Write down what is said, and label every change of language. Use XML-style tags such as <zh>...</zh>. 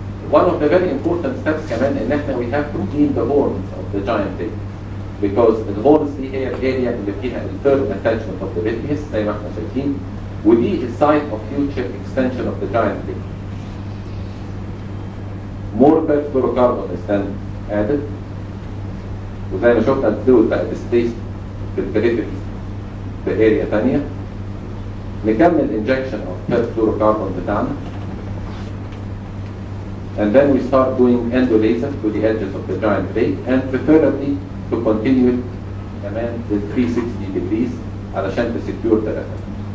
<en>One of the very important steps</en> <ar>كمان ان احنا</ar> <en>we have to clean the horns of the giant pig.</en> <ar>Because الهورنز دي هي الاريا اللي فيها الثيرد</ar> <en>attachment of the vitreous</en> <ar>زي ما احنا شايفين، ودي السايت</ar> <en>of future extension of the giant pig. More perfluorocarbon is then added،</en> <ar>وزي ما شفنا الفلويد بقى displaced في البريفري في اريا ثانيه. نكمل</ar> <en>injection of perfluorocarbon</en> <ar>بتاعنا.</ar> <en>And then we start doing endolaser to the edges of the giant plate, and preferably to continue it كمان with 360 degrees علشان to secure the retina.</en>